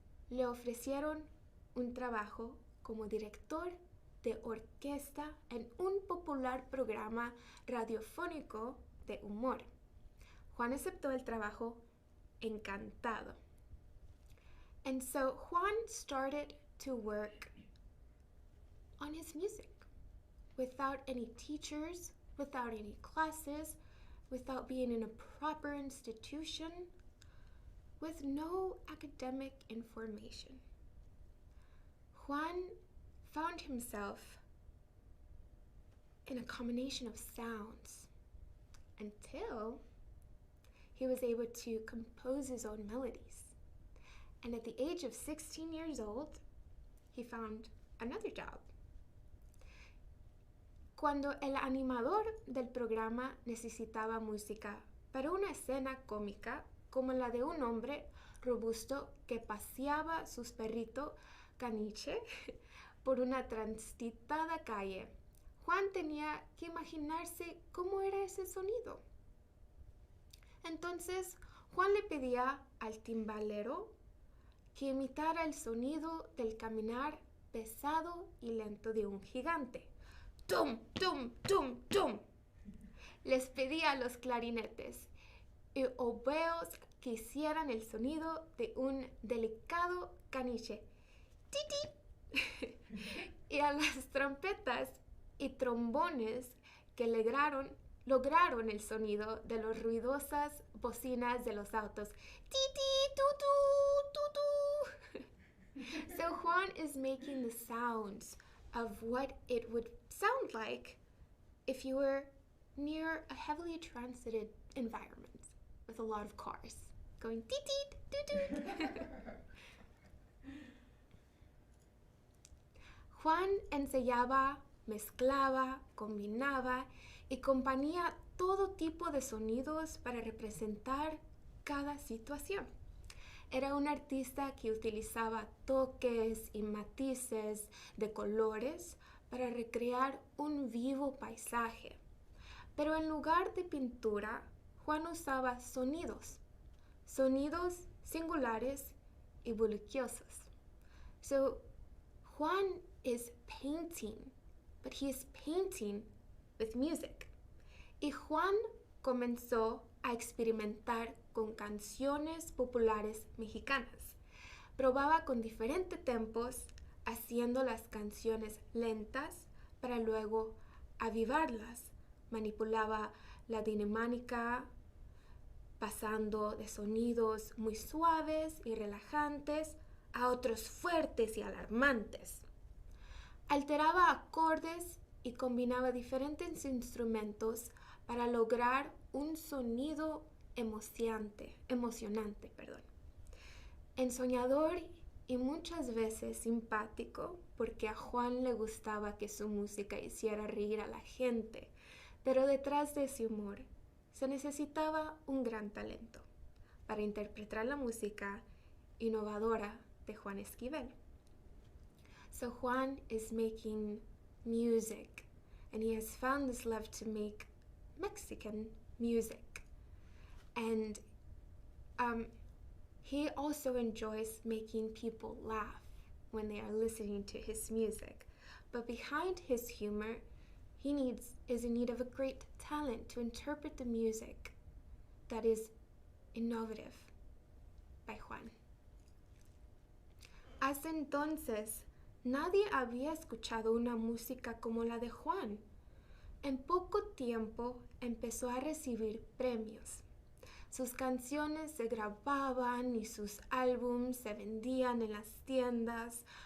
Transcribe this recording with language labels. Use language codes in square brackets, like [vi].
[es] le ofrecieron un trabajo como director de orquesta en un popular programa radiofónico de humor. Juan aceptó el trabajo encantado. [en] And so Juan started to work on his music without any teachers, without any classes, without being in a proper institution, with no academic information. Juan found himself in a combination of sounds until he was able to compose his own melodies. And at the age of 16 years old, he found another job. [es] Cuando el animador del programa necesitaba música para una escena cómica como la de un hombre robusto que paseaba sus perritos caniche por una transitada calle, Juan tenía que imaginarse cómo era ese sonido. Entonces, Juan le pedía al timbalero que imitara el sonido del caminar pesado y lento de un gigante. ¡Tum, tum, tum, tum! Les pedía a los clarinetes y oboes que hicieran el sonido de un delicado caniche. ¡Titi! Y a las trompetas y trombones que lograron el sonido de las ruidosas bocinas de los autos. ¡Titi, tutu, tutu! [en] So Juan is making the sounds of what it would sound like if you were near a heavily transited environment with a lot of cars going toot toot toot. [es] Juan ensayaba, mezclaba, combinaba y componía todo tipo de sonidos para representar cada situación. Era un artista que utilizaba toques y matices de colores para recrear un vivo paisaje. Pero en lugar de pintura, Juan usaba sonidos singulares y bulliciosos. [en] So Juan is painting, but he is painting with music. [es] Y Juan comenzó a experimentar con canciones populares mexicanas. Probaba con diferentes tempos, haciendo las canciones lentas para luego avivarlas. Manipulaba la dinámica, pasando de sonidos muy suaves y relajantes a otros fuertes y alarmantes. Alteraba acordes y combinaba diferentes instrumentos para lograr un sonido emocionante. Ensoñador y muchas veces simpático, porque a Juan le gustaba que su música hiciera reír a la gente, pero detrás de ese humor se necesitaba un gran talento para interpretar la música innovadora de Juan Esquivel. [en] So Juan is making music, and he has found this love to make Mexican music. And he also enjoys making people laugh when they are listening to his music. But behind his humor, he is in need of a great talent to interpret the music that is innovative by Juan. [es] Hasta entonces, nadie había escuchado una música como la de Juan. En poco tiempo empezó a recibir premios. Sus canciones se grababan y sus álbumes se vendían en las tiendas.